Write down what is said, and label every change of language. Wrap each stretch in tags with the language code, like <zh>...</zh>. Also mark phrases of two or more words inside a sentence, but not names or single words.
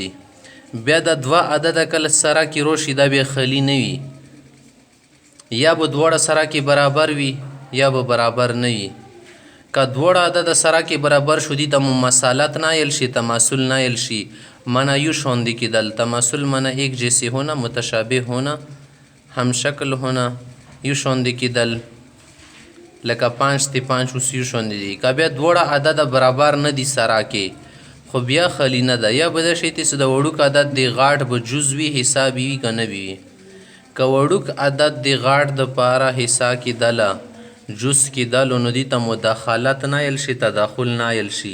<ps>بیا د دوه عدد کله سره کې روشي دا بیا خلی نه وي، یا به دواړه سره کې برابر وي یا به برابر نه وي. که دواړه عدد سره کې برابر شو دي ته مماثلت نه ویل شي، تماثل نه ویل شي. معنی یو شوندی کېدل.</ps> <ur>تماثل معنی ایک جیسی ہونا، متشابه ہونا، هم شکل ہونا،</ur> <ps>یو شوندی کېدل. لکه 5 تی 5 اوس یو شوندې دي. که بیا دواړه عدد برابر نه دي سره کې خو بیا خلی نه ده. یا به دا شی چې د وړوک عدد د غاټ به جز وي حساب وي که نه وي. که وړوک عدد د غاټ دپاره حصه کېدله جز کېدلو نو دې ته مداخلت نه ویل شي، تداخل نه ویل شي.</ps>